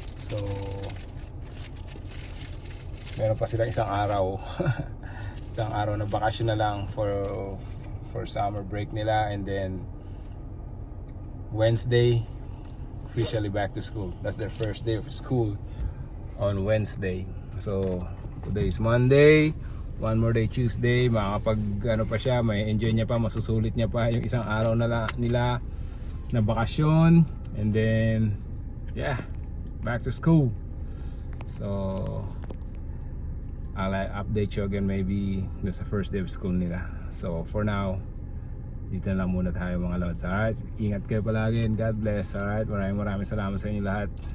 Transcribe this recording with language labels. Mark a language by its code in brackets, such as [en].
[tl] So meron pa sila isang araw isang araw na bakasyon na lang [en] for summer break nila. And then Wednesday officially back to school. That's their first day of school on Wednesday. So today is Monday, one more day Tuesday. [tl] Makakapag ano pa siya, may enjoy niya pa, masusulit niya pa yung isang araw na nila na bakasyon. [en] And then yeah, back to school. So I'll update you again maybe that's the first day of school nila. [tl] So for now, dito na lang muna tayo mga lods. Alright, ingat kayo palagi [en] and God bless. [tl] Alright, maraming salamat sa inyo lahat.